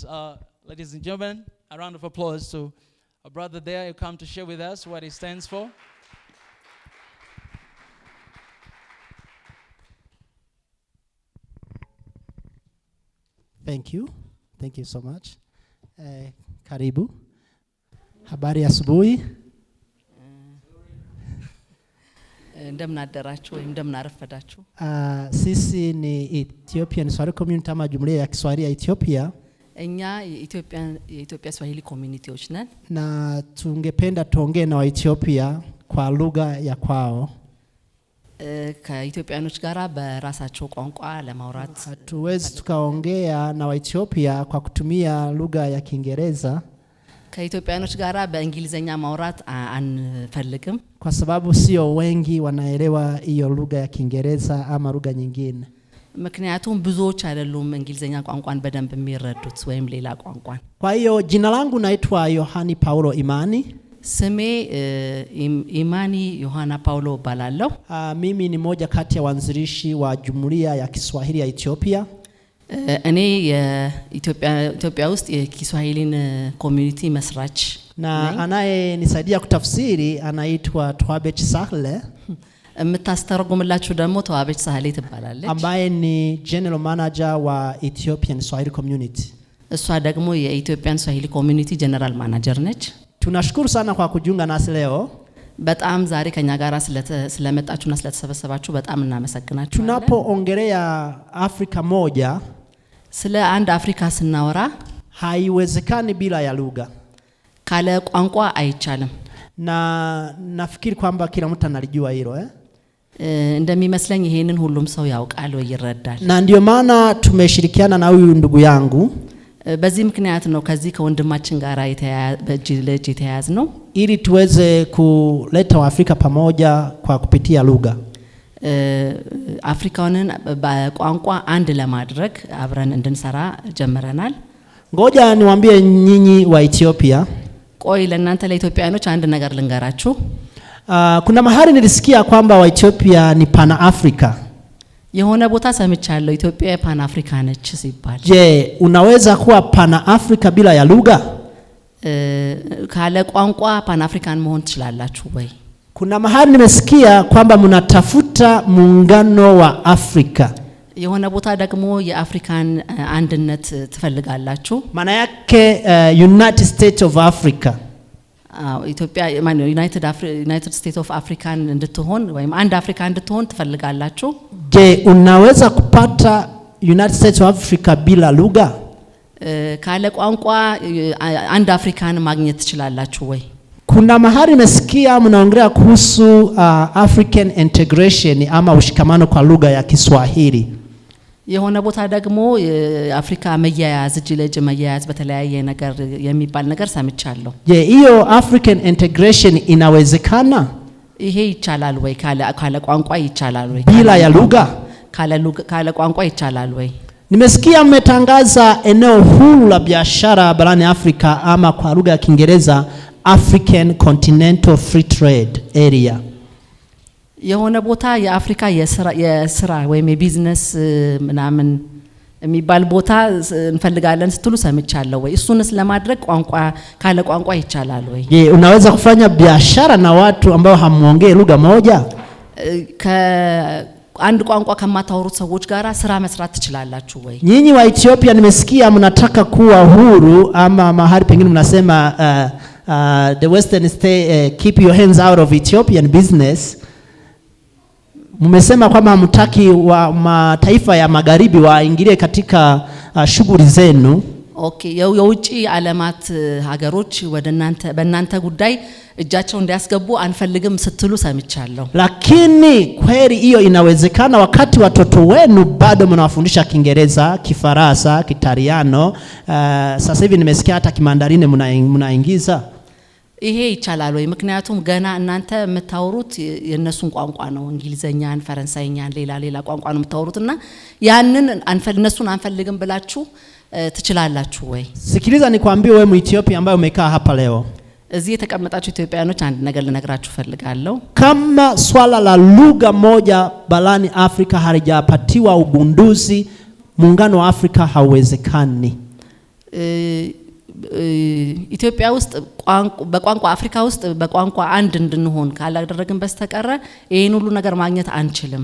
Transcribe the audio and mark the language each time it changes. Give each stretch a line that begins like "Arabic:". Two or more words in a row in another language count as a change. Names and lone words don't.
English: Ladies and gentlemen, a round of applause to a brother there who come to share with us what he stands for. Thank you. Thank you so much.
Swahili: Karibu. Habari asubuhi.
Amharic: እንደምን አደራችሁ ወይም እንደምን አረፈዳችሁ።
Swahili: Sisi ni
English: Ethiopian Swahili community
Swahili: ama jumuiya ya Kiswahili ya Ethiopia.
Amharic: እኛ የኢትዮጵያ ስዋሂሊ ኮሚኒቲዎች ነን
Swahili: na tungependa tuongee na Waethiopia kwa lugha ya kwao.
Amharic: ከኢትዮጵያኖች ጋራ በራሳቸው ቋንቋ ለማውራት
Swahili: hatuwezi tukaongea na Waethiopia kwa kutumia lugha ya Kiingereza.
Amharic: ከኢትዮጵያኖች ጋራ በእንግሊዘኛ ማውራት አንፈልግም
Swahili: kwa sababu sio wengi wanaelewa hiyo lugha ya Kiingereza ama lugha nyingine.
Amharic: ምክንያቱም ብዙዎች አይደሉም እንግሊዘኛ ቋንቋን በደንብ የሚረዱት ወይም ሌላ ቋንቋን።
Swahili: kwa hiyo jina langu naitwa Yohani Paulo Imani.
Amharic: ስሜ Imani Yohana Paulo እባላለሁ።
Swahili: mimi ni moja kati ya waanzilishi wa jumuiya ya Kiswahili ya Ethiopia.
Amharic: እኔ የኢትዮጵያ ውስጥ የኪስዋሂሊን ኮሚኒቲ መስራች
Swahili: na anayenisaidia kutafsiri anaitwa Twabech Sahle.
Amharic: የምታስተርጉምላችሁ ደግሞ ተዋበች ሳህሌ ትባላለች
Swahili: ambaye ni
English: general manager
Swahili: wa
English: Ethiopian Swahili community.
Amharic: እሷ ደግሞ የኢትዮጵያን
English: Swahili community general manager
Amharic: ነች።
Swahili: tunashukuru sana kwa kujiunga nasi leo.
Amharic: በጣም ዛሬ ከኛ ጋራ ስለመጣችሁና ስለተሰበሰባችሁ በጣም እናመሰግናችኋለን።
Swahili: Tunapoongelea Afrika moja,
Amharic: ስለ አንድ አፍሪካ ስናወራ
Swahili: haiwezekani bila ya lugha.
Amharic: ካለ ቋንቋ አይቻልም።
Swahili: Na nafikiri kwamba kila mtu analijua hilo
Amharic: እንደሚመስለኝ ይሄንን ሁሉም ሰው ያውቃል ወይ ይረዳል።
Swahili: Na ndio maana tumeshirikiana na huyu ndugu yangu.
Amharic: በዚህ ምክንያት ነው ከዚህ ከወንድማችን ጋራ በእጅ የተያያዝ ነው
Swahili: ili tuweze kuleta Waafrika pamoja kwa kupitia lugha.
Amharic: አፍሪካንን በቋንቋ አንድ ለማድረግ አብረን እንድንሰራ ጀምረናል።
Swahili: Ngoja niwaambie nyinyi wa Ethiopia.
Amharic: ቆይ ለእናንተ ለኢትዮጵያኖች አንድ ነገር ልንገራችሁ።
Swahili: Kuna mahali nilisikia kwamba wa Ethiopia ni Pan Africa.
Amharic: የሆነ ቦታ ሰምቻለሁ ኢትዮጵያ ፓን አፍሪካ ነች ሲባል።
Swahili: Je, unaweza kuwa Pan Africa bila ya lugha?
Amharic: ካለ ቋንቋ ፓን አፍሪካን መሆን ትችላላችሁ ወይ?
Swahili: Kuna mahali nimesikia kwamba mnatafuta muungano wa Afrika.
Amharic: የሆነ ቦታ ደግሞ የአፍሪካን አንድነት ትፈልጋላችሁ።
Swahili: Maana yake United States of Africa.
Amharic: ኢትዮጵያ ማን ዩናይትድ ስቴትስ ኦፍ አፍሪካን እንድትሆን ወይም አንድ አፍሪካ እንድትሆን ትፈልጋላችሁ?
Swahili: Je, unaweza kupata United States of Africa bila lugha?
Amharic: ካለ ቋንቋ አንድ አፍሪካን ማግኘት ትችላላችሁ ወይ?
Swahili: Kuna mahali nimesikia mnaongelea kuhusu
English: African integration
Swahili: ama ushikamano kwa lugha ya Kiswahili.
Amharic: የሆነ ቦታ ደግሞ አፍሪካ መያያዝ እጅ ለእጅ መያያዝ በተለያየ ነገር የሚባል ነገር ሰምቻለሁ።
Swahili: Je, hiyo
English: African integration
Swahili: inawezekana?
Amharic: ይሄ ይቻላል ወይ? ካለ ቋንቋ ይቻላል ወይ?
Swahili: Bila ya lugha?
Amharic: ካለ ቋንቋ ይቻላል ወይ?
Swahili: Nimesikia mmetangaza eneo huru la biashara barani Afrika ama kwa lugha ya Kiingereza African Continental Free Trade Area.
Amharic: የሆነ ቦታ የአፍሪካ የስራ ወይም የቢዝነስ ምናምን የሚባል ቦታ እንፈልጋለን ስትሉ ሰምቻለሁ ወይ? እሱንስ ለማድረግ ቋንቋ ካለ ቋንቋ ይቻላል ወይ?
Swahili: Je, unaweza kufanya biashara na watu ambao hamuongee lugha moja?
Amharic: አንድ ቋንቋ ከማታወሩት ሰዎች ጋራ ስራ መስራት ትችላላችሁ ወይ?
Swahili: Nyinyi wa Ethiopia nimesikia mnataka kuwa huru ama mahali pengine mnasema
English: the Western state keep your hands out of Ethiopian business.
Swahili: Mmesema kwamba hamtaki wa mataifa ya magharibi waingilie katika shughuli zenu.
Amharic: Okay, የውጪ ዓለማት ሀገሮች በእናንተ ጉዳይ እጃቸው እንዲያስገቡ አንፈልግም ስትሉ ሰምቻለሁ።
Swahili: Lakini kweli hiyo inawezekana wakati watoto wenu bado mnawafundisha Kiingereza, Kifaransa, Kitaliano, sasa hivi nimesikia hata Kimandarine mnaingiza.
Amharic: ይሄ ይቻላል ወይ? ምክንያቱም ገና እናንተ የምታወሩት የነሱን ቋንቋ ነው፣ እንግሊዘኛን፣ ፈረንሳይኛን፣ ሌላ ቋንቋ ነው የምታወሩትና ያንን እነሱን አንፈልግም ብላችሁ ትችላላችሁ ወይ?
Swahili: Sikiliza nikwambie wewe Ethiopia ambaye umekaa hapa leo.
Amharic: እዚህ የተቀመጣችሁ ኢትዮጵያኖች አንድ ነገር ልነግራችሁ ፈልጋለሁ።
Swahili: Kama swala la lugha moja barani Afrika halijapatiwa ugunduzi, muungano wa Afrika hauwezekani.
Amharic: ኢትዮጵያ ውስጥ በቋንቋ አፍሪካ ውስጥ በቋንቋ አንድ እንድንሆን ካላደረግን በስተቀር ይሄን ሁሉ ነገር ማግኘት አንችልም።